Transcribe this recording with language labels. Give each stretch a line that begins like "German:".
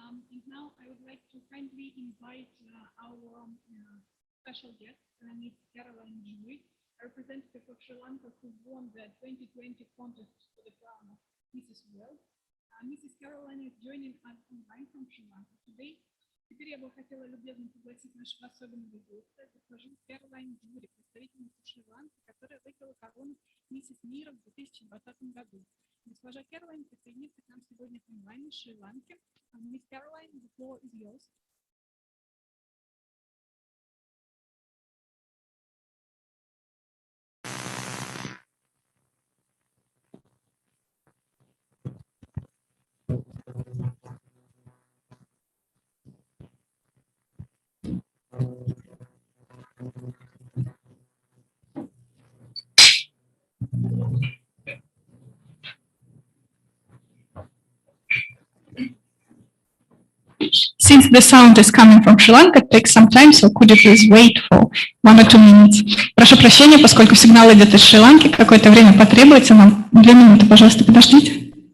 English: And now I would like to kindly invite our special guest, Miss Caroline Joy, a representative of Sri Lanka who won the 2020 contest for the crown of Mrs. World. Mrs. Caroline is joining us online from Sri Lanka today.
Russian: Теперь я бы хотела любезно пригласить нашего особенного гостя, госпожу Кэролайн Джури, представительницу Шри-Ланки, которая выиграла корону миссис Мира в 2020 году. Госпожа Кэролайн присоединится к нам сегодня онлайн из Шри-Ланки.
English: Miss Caroline, the floor is yours. Since the sound is coming from Sri Lanka, it takes some time, so could you please wait for 1 or 2 minutes?
Russian: Прошу прощения, поскольку сигнал идет из Шри-Ланки, какое-то время потребуется нам. 2 минуты, пожалуйста, подождите.